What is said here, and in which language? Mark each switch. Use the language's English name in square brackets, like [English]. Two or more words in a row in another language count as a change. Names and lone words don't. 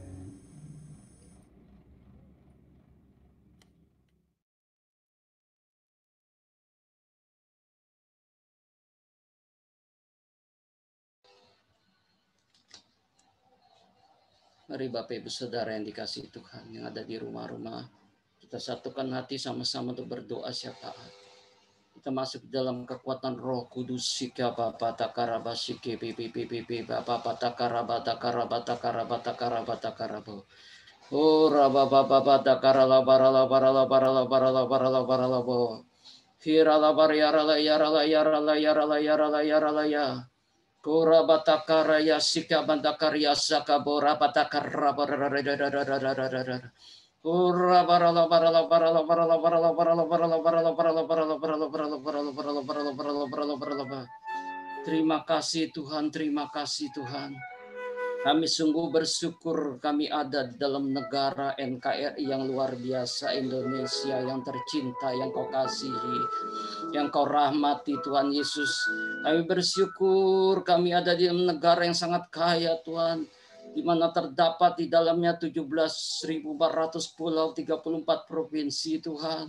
[Indonesian] Mari Bapak Ibu Saudara yang dikasihi Tuhan yang ada di rumah-rumah, kita satukan hati sama-sama untuk berdoa syafaat. Kita masuk dalam kekuatan Roh Kudus. Sika Bapa Takaraba Sike Pipi Bapa Takaraba Takaraba Takaraba Takaraba Takarabo. Oh Raba Bapa Takarala Barala Barala Barala Barala Barala Barala Bo. Hirala Bariarala Yarala Yarala Yarala Yarala Yarala Ya. Kora batakara ya sika bandakarya saka bora batakara Kora barala barala barala barala barala barala barala barala barala barala barala barala barala barala barala barala barala barala. Terima kasih Tuhan, terima kasih Tuhan. Kami sungguh bersyukur kami ada di dalam negara NKRI yang luar biasa, Indonesia yang tercinta, yang Kau kasihi, yang Kau rahmati Tuhan Yesus. Kami bersyukur kami ada di dalam negara yang sangat kaya Tuhan, di mana terdapat di dalamnya 17.400 pulau, 34 provinsi Tuhan.